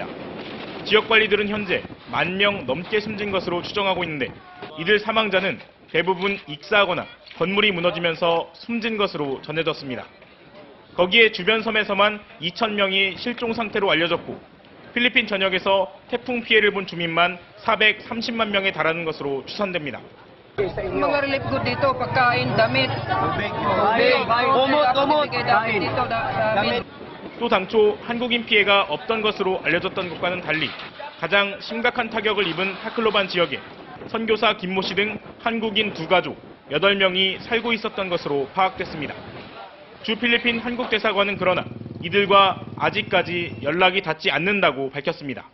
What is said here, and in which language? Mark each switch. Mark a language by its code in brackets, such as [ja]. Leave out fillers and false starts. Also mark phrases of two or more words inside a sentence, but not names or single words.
[ko] 지역관리들은 현재 10,000명 넘게 숨진 것으로 추정하고 있는데 이들 사망자는 대부분 익사하거나 건물이 무너지면서 숨진 것으로 전해졌습니다. 거기에 주변 섬에서만 2,000명이 실종 상태로 알려졌고 필리핀 전역에서 태풍 피해를 본 주민만 430만 명에 달하는 것으로 추산됩니다. [tl] Mga [en] relief good [tl] dito, pagkain, damit, kumot, damit. [ko] 또 당초 한국인 피해가 없던 것으로 알려졌던 것과는 달리 가장 심각한 타격을 입은 타클로반 지역에 선교사 김모 씨 등 한국인 2가족 8명이 살고 있었던 것으로 파악됐습니다. 주 필리핀 한국 대사관은 그러나 이들과 아직까지 연락이 닿지 않는다고 밝혔습니다.